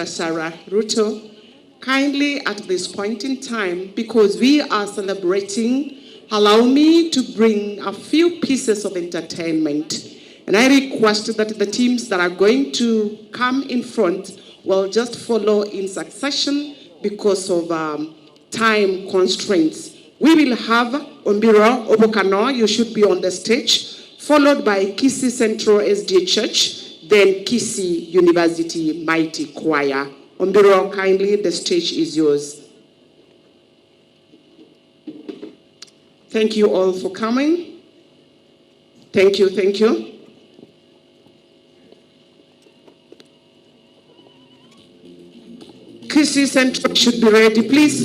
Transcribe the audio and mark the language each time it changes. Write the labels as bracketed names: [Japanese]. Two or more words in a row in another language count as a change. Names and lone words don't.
[English] Sarah Ruto, kindly at this point in time, because we are celebrating, allow me to bring a few pieces of entertainment. And I request that the teams that are going to come in front will just follow in succession because of time constraints. We will have Ombiro Obokano, you should be on the stage, followed by Kisii Central SDA Church, then Kisii University Mighty Choir. Ombiro, kindly, the stage is yours. Thank you all for coming. Thank you, thank you. Kisii Central should be ready, please.